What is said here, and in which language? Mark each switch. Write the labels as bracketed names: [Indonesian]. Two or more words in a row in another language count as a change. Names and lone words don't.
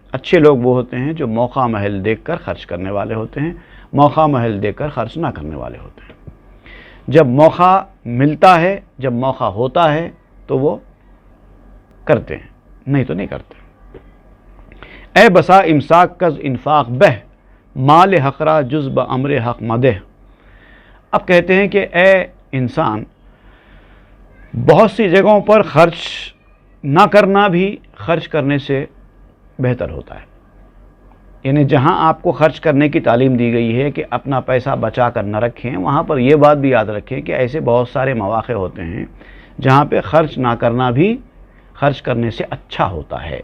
[Urdu] اچھے لوگ وہ ہوتے ہیں جو موقع محل دیکھ کر خرچ کرنے والے ہوتے ہیں، موقع محل دیکھ کر خرچ نہ کرنے والے ہوتے ہیں. جب موقع ملتا ہے، جب موقع ہوتا ہے تو وہ کرتے ہیں، نہیں تو نہیں کرتے. [Persian] اے بسا امساک کز انفاق بہ، مال حق را جز بامر حق مدہ. [Urdu] اب کہتے ہیں کہ اے انسان، بہت سی جگہوں پر خرچ نہ کرنا بھی خرچ کرنے سے بہتر ہوتا ہے. یعنی جہاں آپ کو خرچ کرنے کی تعلیم دی گئی ہے کہ اپنا پیسہ بچا کر نہ رکھیں، وہاں پر یہ بات بھی یاد رکھیں کہ ایسے بہت سارے مواقع ہوتے ہیں جہاں پہ خرچ نہ کرنا بھی خرچ کرنے سے اچھا ہوتا ہے.